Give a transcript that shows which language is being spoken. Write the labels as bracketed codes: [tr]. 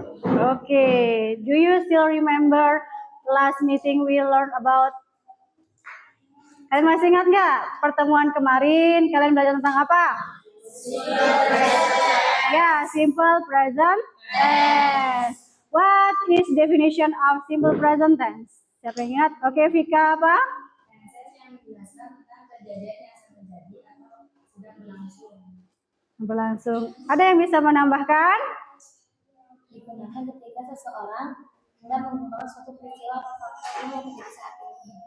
[en] Okay, do you still remember last meeting we learned about? [id] Kalian masih ingat nggak pertemuan kemarin? Kalian belajar tentang apa? [en] Ya, simple present tense. What is definition of simple present tense? [id] Siapa yang ingat? Oke, Vika apa? Yang menjelaskan tentang kejadian yang sedang terjadi atau sedang berlangsung. Berlangsung. Ada yang bisa menambahkan? Digunakan ketika seseorang hendak mengungkapkan suatu peristiwa atau fakta yang terjadi saat ini.